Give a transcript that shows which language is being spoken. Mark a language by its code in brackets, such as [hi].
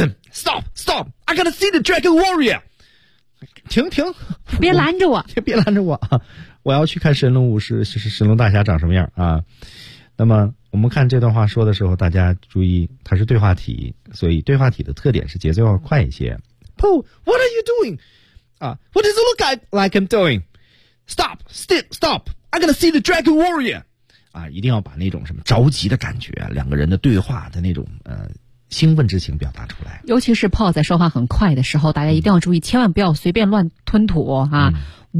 [en] Stop, stop! I gotta see the Dragon Warrior. [zh] 停停，别拦着我，别拦着我，我要去看神龙武士，神龙大侠长什么样啊？那么。我们看这段话说的时候，大家注意，它是对话体，所以对话体的特点是节奏要快一些。 [en] Paul, what are you doing? 啊、what does it look like I'm doing? Stop, stop, stop! I'm gonna see the Dragon Warrior. [zh] 啊，一定要把那种什么着急的感觉，两个人的对话的那种兴奋之情表达出来。尤其是 Paul 在说话很快的时候，大家一定要注意，嗯、千万不要随便乱吞吐哈、啊嗯。